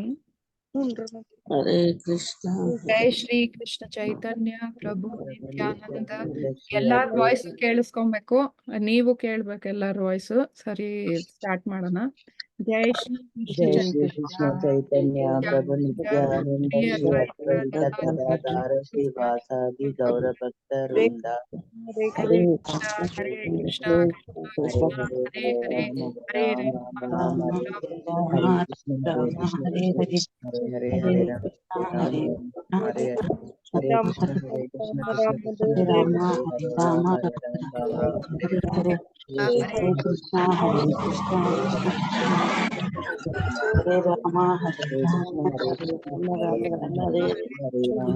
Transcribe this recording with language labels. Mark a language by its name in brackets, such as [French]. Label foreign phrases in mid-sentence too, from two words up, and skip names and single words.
[Sanskrit] ಹರೇ ಕೃಷ್ಣ ಜೈ ಶ್ರೀ ಕೃಷ್ಣ ಚೈತನ್ಯ ಪ್ರಭು ನಿತ್ಯಾನಂದ. [Kannada] ಎಲ್ಲಾರ ವಾಯ್ಸ್ ಕೇಳಿಸ್ಕೊಬೇಕು, ನೀವು ಕೇಳ್ಬೇಕು ಎಲ್ಲಾರ ವಾಯ್ಸ್. ಸರಿ, ಸ್ಟಾರ್ಟ್ ಮಾಡೋಣ. [Sanskrit] ಜೈ ಶ್ರೀ ಕೃಷ್ಣ ಚೈತನ್ಯ ಪ್ರಭು ನಿತ್ಯಾನಂದ ಶ್ರೀ ಅದ್ವೈತ ಗದಾಧರ ಶ್ರೀವಾಸಾದಿ ಗೌರ ಭಕ್ತವೃಂದ. ಹರೇ ಕೃಷ್ಣ ಕೃಷ್ಣ ಹರೇ ಹರೇ, ಹರೇ ರಾಮ ಹರೇ ಕೃಷ್ಣ ಹರೇ ಹರೇ, ಹರೇ ರಾಮ ಹರೇ ಹರೇ, ಹರೇ ಕೃಷ್ಣ ಹರೇ ಕೃಷ್ಣ ಕೃಷ್ಣ ಕೃಷ್ಣ ಹರೇ ಹರೇ, ರಾಮ ಹರೇ ಹರೇ ಕೃಷ್ಣ ಹರೇ ಕೃಷ್ಣ ಹರೇ ರಾಮ ಹರೇ ಕೃಷ್ಣ ಹರೇ ಕೃಷ್ಣ ಹರೇ ರಾಮ